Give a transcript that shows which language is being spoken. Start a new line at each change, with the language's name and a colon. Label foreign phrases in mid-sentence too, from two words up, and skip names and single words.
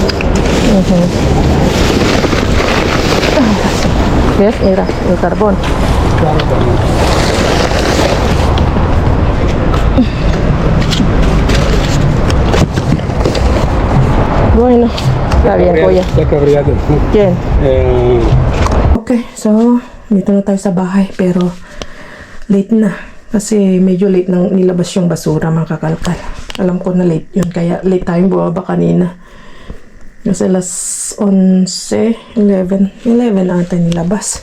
Spanish: ¿Ves? Mira, el carbón. Claro, también. Bueno, está bien, kuya. Está cabreado. ¿Quién?
English: Okay, so
Filipino: dito na tayo sa bahay pero late na kasi medyo late nang nilabas yung basura mga kakalkal. Alam ko na late yun kaya late tayong bumaba kanina. Kasi alas 11 ata nilabas.